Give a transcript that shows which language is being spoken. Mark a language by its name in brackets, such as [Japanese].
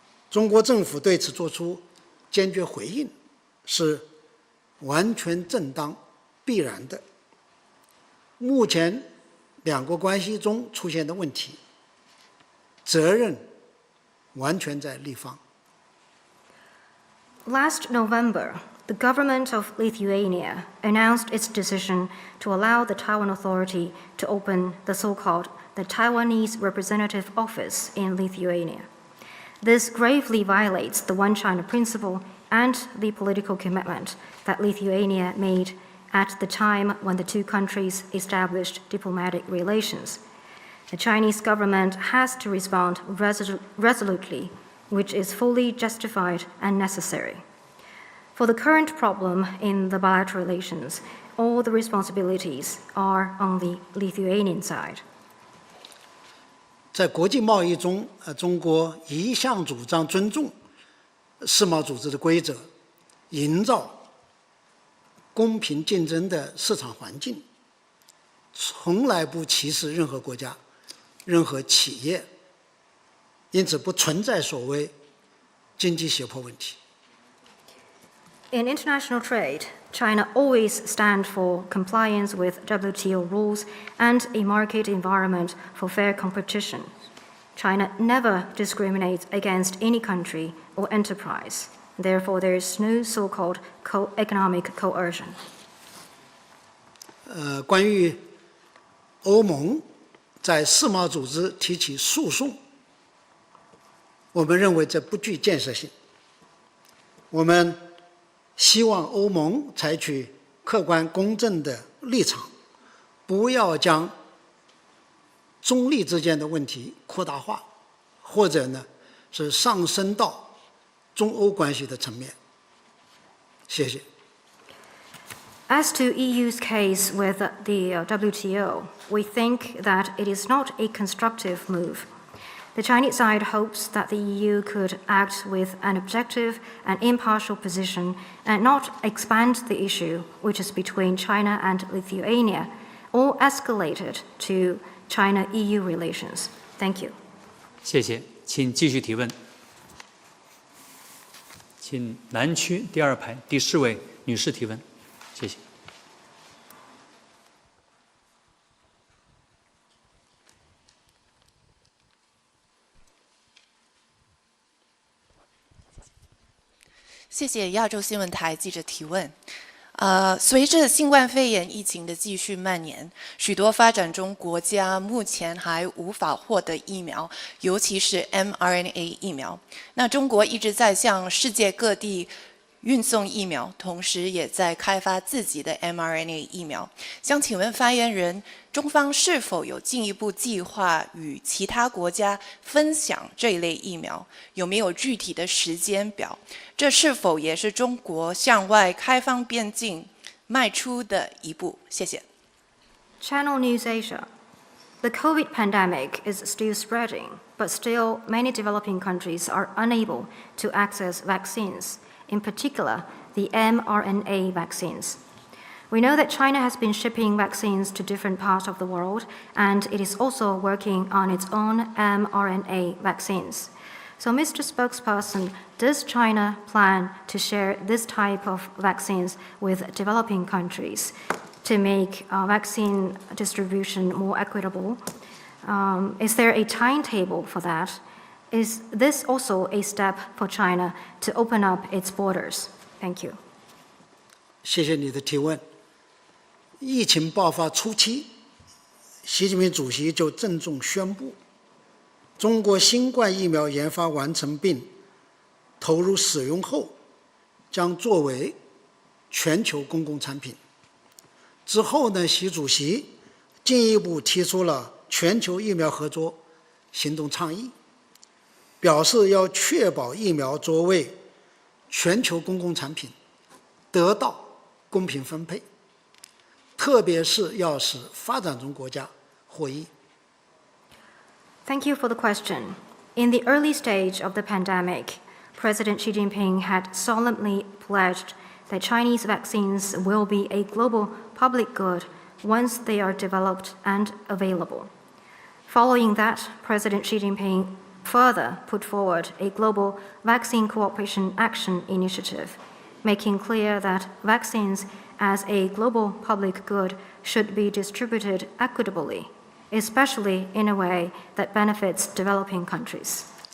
[Chinese] 中国政府对此作出坚决回应，是完全正当、必然的。目前两国关系中出现的问题，责任完全在立方。 [English] Last November, the government of Lithuania announced its decision to allow the Taiwan Authority to open the so-called the Taiwanese Representative Office in Lithuania. This gravely violates the One China principle and the political commitment that Lithuania made at the time when the two countries established diplomatic relations. The Chinese government has to respond resolutely, which is fully justified and necessary. For the current problem in the bilateral relations, all the responsibilities are on the Lithuanian side. [Chinese] 在国际贸易中，中国一向主张尊重世贸组织的规则，营造公平竞争的市场环境，从来不歧视任何国家、任何企业，因此不存在所谓经济胁迫问题。 [English] In international trade, China always stands for compliance with WTO rules and a market environment for fair competition. China never discriminates against any country or enterprise. Therefore, there is no so-called economic coercion. [Chinese] 关于欧盟在世贸组织提起诉讼，我们认为这不具建设性。我们希望欧盟采取客观公正的立场，不要将中立之间的问题扩大化，或者呢是上升到中欧关系的层面。谢谢。 [English] As to EU's case with the WTO, we think that it is not a constructive move. The Chinese side hopes that the EU could act with an objective and impartial position and not expand the issue, which is between China and Lithuania, or escalate it to China-EU relations. Thank you. [Chinese] 谢谢，请继续提问。请南区第2排第10位女士提问，谢谢。谢谢亚洲新闻台记者提问。随着新冠肺炎疫情的继续蔓延，许多发展中国家目前还无法获得疫苗，尤其是 mRNA 疫苗。那中国一直在向世界各地运送疫苗，同时也在开发自己的 mRNA 疫苗。想请问发言人，中方是否有进一步计划与其他国家分享这一类疫苗？有没有具体的时间表？这是否也是中国向外开放边境迈出的一步？谢谢。 [English] Channel News Asia. The COVID pandemic is still spreading, but still many developing countries are unable to access vaccines, in particular the mRNA vaccines. We know that China has been shipping vaccines to different parts of the world, and it is also working on its own mRNA vaccines. So, Mr. Spokesperson, does China plan to share this type of vaccines with developing countries to make vaccine distribution more equitable? Is there a timetable for that? Is this also a step for China to open up its borders? Thank you. [Chinese] 谢谢你的提问。疫情爆发初期，习近平主席就郑重宣布，中国新冠疫苗研发完成并投入使用后，将作为全球公共产品。之后呢，习主席进一步提出了全球疫苗合作行动倡议，表示要确保疫苗作为全球公共产品得到公平分配，特别是要使发展中国家获益。 [English] Thank you for the question. In the early stage of the pandemic, President Xi Jinping had solemnly pledged that Chinese vaccines will be a global public good once they are developed and available. Following that, President Xi Jinping further put forward a global vaccine cooperation action initiative, making clear that vaccines as a global public good should be distributed equitably, especially in a way that benefits developing countries.